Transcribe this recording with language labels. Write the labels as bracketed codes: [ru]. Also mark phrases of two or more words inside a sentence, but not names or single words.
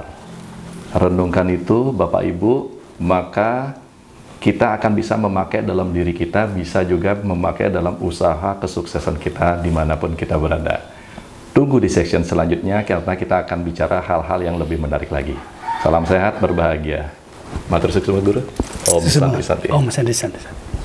[id] Renungkan itu Bapak Ibu, maka kita akan bisa memakai dalam diri kita, bisa juga memakai dalam usaha kesuksesan kita dimanapun kita berada. Tunggu di section selanjutnya karena kita akan bicara hal-hal yang lebih menarik lagi. Salam sehat, berbahagia. [ban] Matur sukses Guru. [sa] Om Santi Santi. Om Santi Santi.